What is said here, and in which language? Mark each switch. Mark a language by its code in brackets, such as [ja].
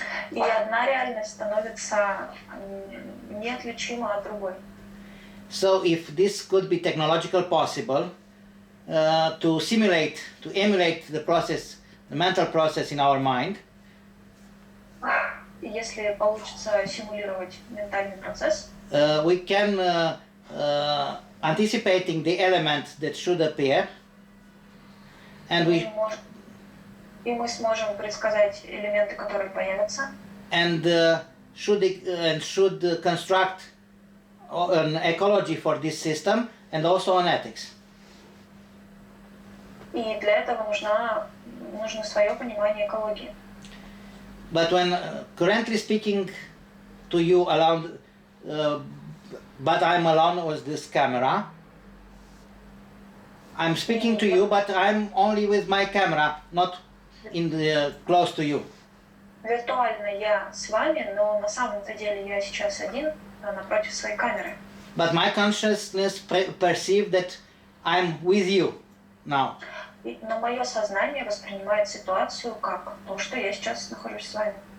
[ru] И одна реальность становится неотличима от другой. [en] So if this could be technological possible, to emulate the process, the mental process in our mind, [ru] Если получится симулировать ментальный процесс, [en] we can anticipating the elements that should appear, and [ru] мы сможем предсказать элементы, которые появятся, [en] and should construct an ecology for this system and also an ethics. [ru] И для этого нужно свое понимание экологии. [en] But when currently speaking to you alone, but I'm alone with this camera, I'm speaking to you, but I'm only with my camera, not close to you. [ru] Виртуально я с вами, но на самом-то деле я сейчас один напротив своей камеры. [en] But my consciousness perceives that I'm with you now. [ru] Но мое сознание воспринимает ситуацию как то, что я сейчас нахожусь с вами.